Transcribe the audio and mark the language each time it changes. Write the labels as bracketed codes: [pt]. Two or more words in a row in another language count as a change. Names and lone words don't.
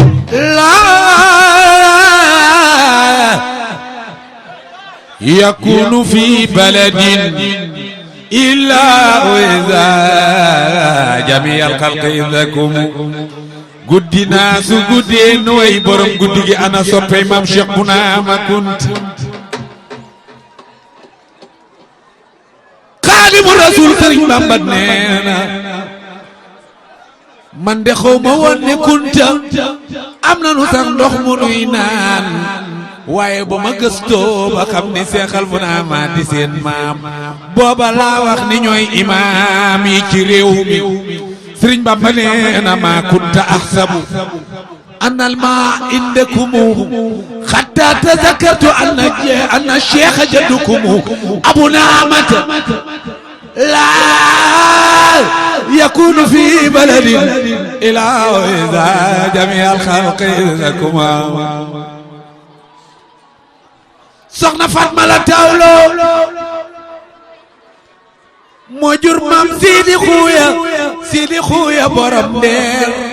[ar] لا يكون في بلد إلا وإذا جميع الخلق عندكم. [wo] Guddi naa su guddee nooy borom guddi gi ana soppey maam Cheikh Bounama Kunta. Xaadimu Rasuul Sëriñ Bamba nee na, man de xaw ma woon ne Kunta am na nu sax ndox mu nuy naan, waaye ba ma gëstoo ba xam ni Seexal Bounama di seen maam, booba laa wax ni ñooy imaam yi ci réew mi. Sëriñ Bamba nee na, [ar] ما كنت أحسب أن الماء عندكم حتى تذكرت أن، أن Cheikh جدكم Abu Naamata لا يكون في بلد إلا وإذا جميع الخلق عندكم. [wo] Soxna Fatma la Tawlo Moo jur maam Sidi Xuuya, Sidi Xuuya borom Ndeer.